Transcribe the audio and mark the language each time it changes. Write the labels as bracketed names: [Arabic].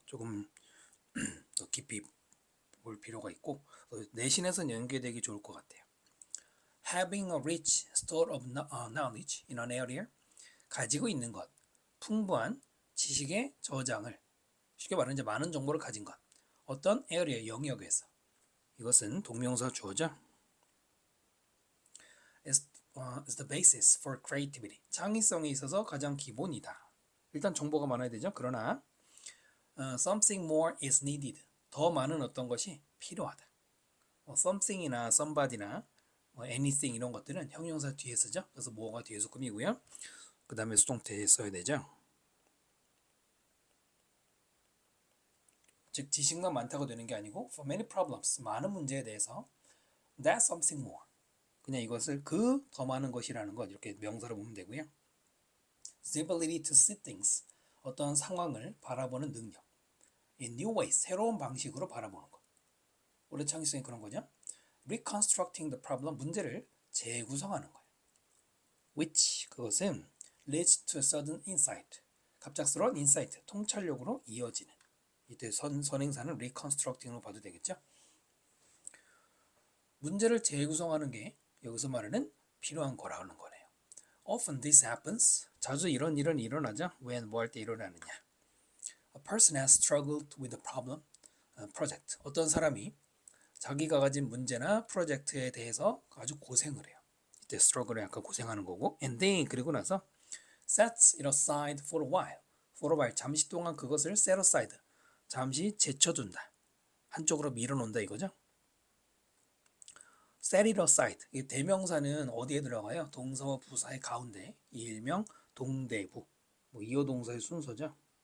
[Korean] 조금 더 깊이 볼 필요가 있고 내신에서는 연계되기 좋을 것 같아요. [English] Having a rich store of knowledge in an area, [Korean] 가지고 있는 것, 풍부한 지식의 저장을, 쉽게 말하면 이제 많은 정보를 가진 것, 어떤 area, 영역에서. 이것은 동명사 주어죠. [English] is the basis for creativity. [Korean] 창의성에 있어서 가장 기본이다. 일단 정보가 많아야 되죠. 그러나 [English] something more is needed. [Korean] 더 많은 어떤 것이 필요하다. something이나 somebody나 anything 이런 것들은 형용사 뒤에 쓰죠. 그래서 뭐가 뒤에서 꾸미고요. 그 다음에 수동태에 써야 되죠. 즉 지식만 많다고 되는 게 아니고 [English] for many problems, [Korean] 많은 문제에 대해서 [English] that something more, [Korean] 그냥 이것을 그 더 많은 것이라는 것 이렇게 명사로 보면 되고요. [English] The ability to see things, [Korean] 어떤 상황을 바라보는 능력. [English] In new ways, [Korean] 새로운 방식으로 바라보는 것. 원래 창의성이 그런 거죠. [English] Reconstructing the problem, [Korean] 문제를 재구성하는 거예요. [English] Which, [Korean] 그것은 [English] leads to a sudden insight, 갑작스러운 insight, [Korean] 통찰력으로 이어지는. 이때 선행사는 reconstructing으로 봐도 되겠죠. 문제를 재구성하는 게 여기서 말하는 필요한 거라는 거네요. [English] Often this happens, [Korean] 자주 이런 일은 일어나죠. when, 뭐 할 때 일어나느냐. [English] A person has struggled with a problem, project. [Korean] 어떤 사람이 자기가 가진 문제나 프로젝트에 대해서 아주 고생을 해요. 이때 struggle은 약간 고생하는 거고, and then 그리고 나서 [English] sets it aside for a while. for a while, [Korean] 잠시 동안 그것을 set aside, 잠시 제쳐둔다. 한쪽으로 밀어놓는다 이거죠. [English] set it aside. [Korean] 이 대명사는 어디에 들어가요? 동사와 부사의 가운데. 이 일명 동대부. 이어동사의 순서죠.